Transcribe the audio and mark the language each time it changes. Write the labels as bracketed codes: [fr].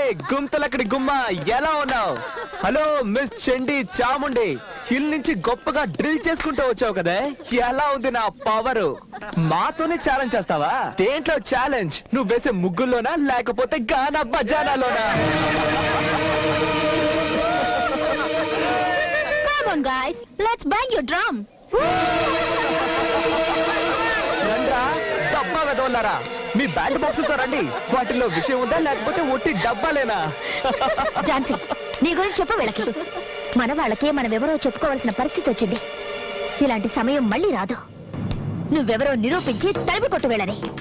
[te] గుంతలక్కడి గుమ్మ, ఎలా ఉన్నావు? హలో మిస్ చండి చాముండి. హిల్ నుంచి గొప్పగా డ్రిల్ చేసుకుంటూ వచ్చావు కదే, ఎలా ఉంది నా పవర్? మాతోనే ఛాలెంజ్ చేస్తావా? దేంట్లో ఛాలెంజ్? నువ్వు వేసే ముగ్గుల్లోనా లేకపోతే గానా బజానాలోనా? [en] Come on guys, let's bang your drum. [te] రండ్రా డబ్బా వెదవల్లారా, మీ బ్యాండ్ బాక్సులతో రండి. వాటిలో విషయం ఉందా లేకపోతే ఒట్టి డబ్బాలేనా? ఝాన్సీ, నీ గురించి చెప్పు వీళ్ళకి. మన వాళ్ళకే మనమెవరో చెప్పుకోవాల్సిన పరిస్థితి వచ్చింది. ఇలాంటి సమయం మళ్ళీ రాదు. నువ్వెవరో నిరూపించి తరిమి కొట్టు వెళ్ళని.